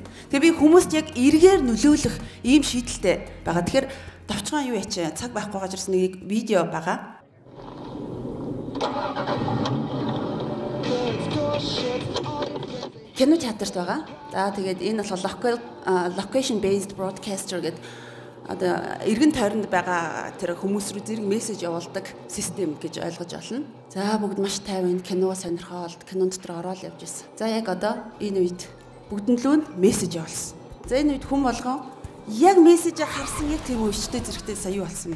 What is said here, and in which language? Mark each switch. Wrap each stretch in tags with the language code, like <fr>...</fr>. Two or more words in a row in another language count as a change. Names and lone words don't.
<mn>Тэгээ би хүмүүст яг эргээр нөлөөлөх ийм шийдэлтэй байгаа. Тэгэхээр товчхон юу яач цаг байхгүй байгаа ч гэсэн нэг видео байгаа. Кино театрт байгаа. За тэгээд энэ бол</mn> <en>location based broadcaster</en> <mn>гэдэг одоо эргэн тойронд байгаа тэр хүмүүс рүү зэрэг мессеж явуулдаг систем гэж ойлгож олно. За бүгд маш тайван кино сонирхоод кинон дотор ороод явж ирсэн. За яг одоо энэ үед бүгдэнд л мессеж явуулсан. За энэ үед хүн болгон яг мессежийг харсан яг тийм өвчтэй зэрэгтэй сая юу болсон бэ?</mn>